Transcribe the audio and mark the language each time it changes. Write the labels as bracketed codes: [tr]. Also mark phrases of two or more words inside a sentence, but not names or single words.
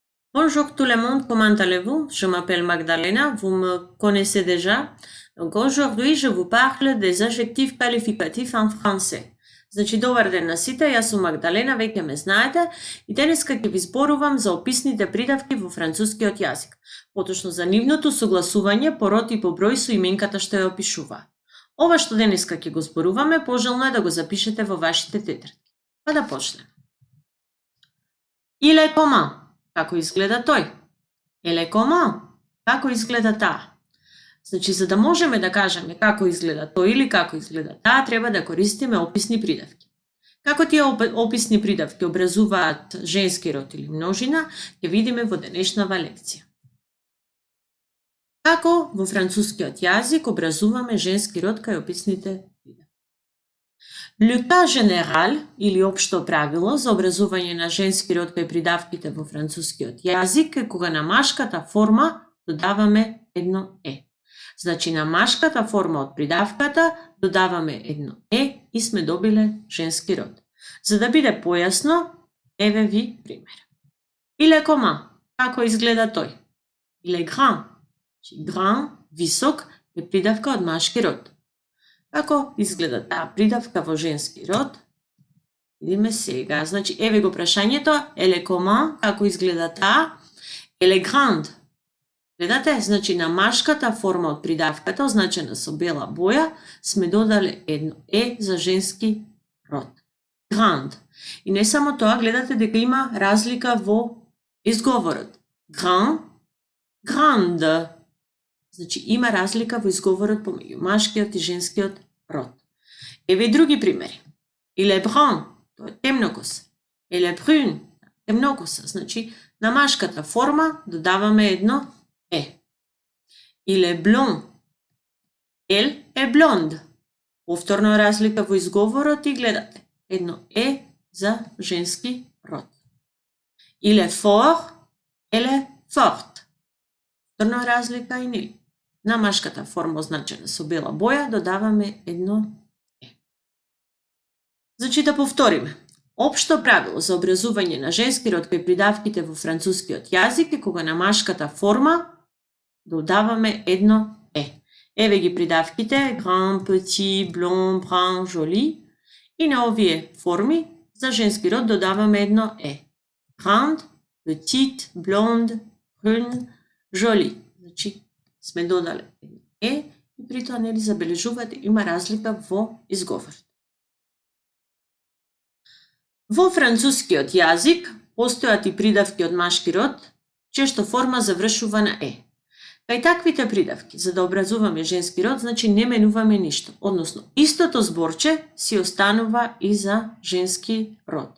[fr] Bonjour tout le monde, comment allez-vous? Je m'appelle Magdalena, vous me connaissez déjà. Donc aujourd'hui je vous parle des adjectifs qualificatifs en français. [mk] Значи, добар ден на сите, јас сум Магдалена, веќе ме знаете, и денеска ќе ви зборувам за описните придавки во францускиот јазик, поточно за нивното согласување по род и по број со именката што ја опишуваат. Ова што денеска ќе го зборуваме, пожелно е да го запишете во вашите тетрадки. Па да почнеме. [fr] Il est comment? [mk] Како изгледа тој? [fr] Elle est comment? [mk] Како изгледа таа? Значи, за да можеме да кажеме како изгледа тој или како изгледа таа, треба да користиме описни придавки. Како тие описни придавки образуваат женски род или множина, ќе видиме во денешнава лекција. Како во францускиот јазик образуваме женски род кај описните придавки? [fr] Le cas général [mk] или општо правило за образување на женски род кај придавките во францускиот јазик е кога на машката форма додаваме едно е. Значи на машката форма од придавката додаваме едно е и сме добиле женски род. За да биде појасно, еве ви пример. [fr] Il est comment? [mk] Како изгледа тој? [fr] Il est grand. Grand, [mk] висок, е придавка од машки род. Како изгледа таа придавка во женски род? Видиме сега. Значи, еве го прашањето. [fr] Elle est comment? [mk] Како изгледа таа? [fr] Elle est grande. [mk] Гледате? Значи, на машката форма од придавката, означена со бела боја, сме додале едно е за женски род. Grand. И не само тоа, гледате дека има разлика во изговорот. [fr] Grand, grande. [mk] Значи, има разлика во изговорот помеѓу машкиот и женскиот род. Еве и други примери. [fr] Il est brun, [mk] тоа е темнокос. [fr] Elle est brune, [mk] темнокоса. Значи, на машката форма додаваме едно е. [fr] Il est blond. Elle est blonde. [mk] Повторно разлика во изговорот и гледате. Едно е за женски род. [fr] Il est fort. Elle est forte. [mk] Повторно разлика и нели. На машката форма означена со бела боја додаваме едно е. Значи да повториме. Општо правило за образување на женски род кај придавките во францускиот јазик е кога на машката форма додаваме едно е. Еве ги придавките [fr] grand, petit, blond, brun, joli. [mk] И на овие форми за женски род додаваме едно е. [fr] Grand, petite, blonde, brune, joli. [mk] Значи сме додале едно е и при тоа нели забележувате има разлика во изговорот. Во францускиот јазик постојат и придавки од машки род, често форма завршува на е. Кај таквите придавки, за да образуваме женски род, значи не менуваме ништо, односно истото зборче си останува и за женски род.